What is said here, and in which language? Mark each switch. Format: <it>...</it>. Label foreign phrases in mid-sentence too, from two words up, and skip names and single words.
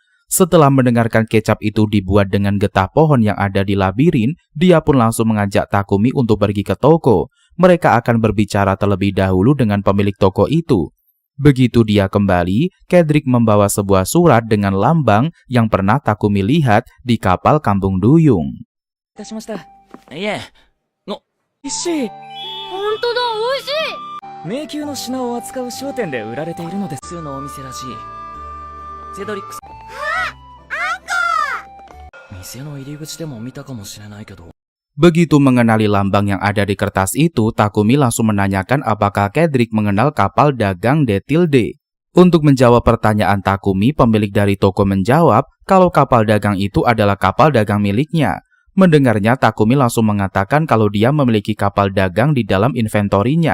<id>Setelah mendengarkan kecap itu dibuat dengan getah pohon yang ada di labirin, dia pun langsung mengajak Takumi untuk pergi ke toko. Mereka akan berbicara terlebih dahulu dengan pemilik toko itu. Begitu dia kembali, Kedrick membawa sebuah surat dengan lambang yang pernah Takumi lihat di kapal Kampung Duyung.</id> <ja>いたしました。いえ、美味しい。本当だ、美味しい。迷宮の品を扱う商店で売られているのです。普通のお店らしい。セドリックさん。店の入り口でも見たかもしれないけど。</ja> <id>Begitu mengenali lambang yang ada di kertas itu, Takumi langsung menanyakan apakah Kedrick mengenal kapal dagang Detilde. Untuk menjawab pertanyaan Takumi, pemilik dari toko menjawab kalau kapal dagang itu adalah kapal dagang miliknya. Mendengarnya, Takumi langsung mengatakan kalau dia memiliki kapal dagang di dalam inventorinya.</id>